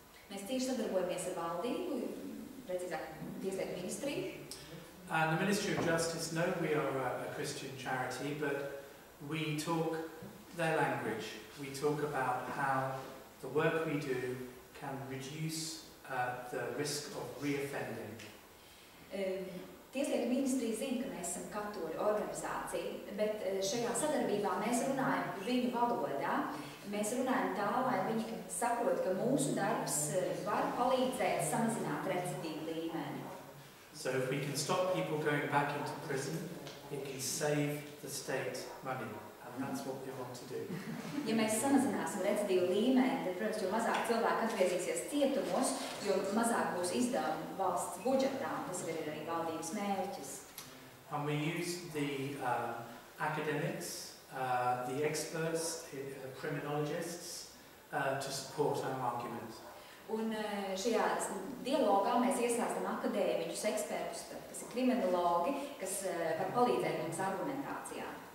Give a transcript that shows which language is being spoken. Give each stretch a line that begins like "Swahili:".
Latvian: Mēs tieši sadarbojamies ar valdību, precīzāk Tieslietu ministriju.
English: And the Ministry of Justice know we are a Christian charity, but we talk their language. We talk about how the work we do can reduce the risk of reoffending.
Latvian: Tieslietu ministrija zina, ka mēs esam katoļu organizācija, bet šajā sadarbībā mēs runājam viņu valodā. Mēs runājam tā, lai viņi saprot, ka mūsu darbs var palīdzēt samazināt recidīvu līmeni.
English: So if we can stop people going back into prison, it can save the state money, and that's what we want to do.
Latvian: Ja mēs samazināsim recidīvu līmeni, tad, protams, jo mazāk cilvēku atgriezīsies cietumos, jo mazāk būs izdevumi valsts budžetā, tas ir arī valdības mērķis.
English: And we use the academics, the experts, criminologists, to support our argument.
Latvian: Un šajā dialogā mēs iesaistam akadēmiķus, ekspertus, kas ir kriminologi, kas var palīdzēt mums argumentācijā.